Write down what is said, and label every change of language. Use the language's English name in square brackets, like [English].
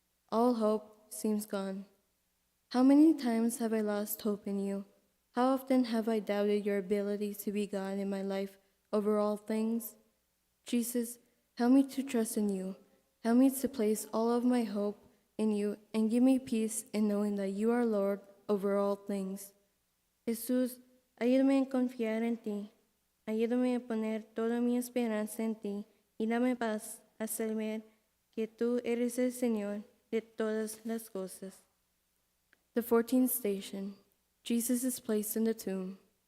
[English] All hope seems gone. How many times have I lost hope in you? How often have I doubted your ability to be God in my life over all things? Jesus, help me to trust in you. Help me to place all of my hope in you and give me peace in knowing that you are Lord over all things. [Spanish] Jesús, ayúdame a confiar en ti. Ayúdame a poner toda mi esperanza en ti y dame paz a saber que tú eres el Señor de todas las cosas. [English] The 14th station. Jesus is placed in the tomb.